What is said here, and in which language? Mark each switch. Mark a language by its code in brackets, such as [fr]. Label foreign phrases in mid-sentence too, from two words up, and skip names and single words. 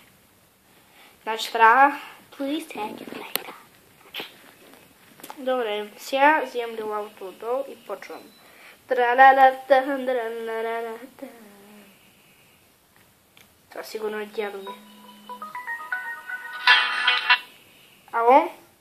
[bg] Значи трябва... [en] Please take it later. [bg] Добре, сега вземам лилавото отдолу и почвам. Това сигурно е дядо ми. Ало?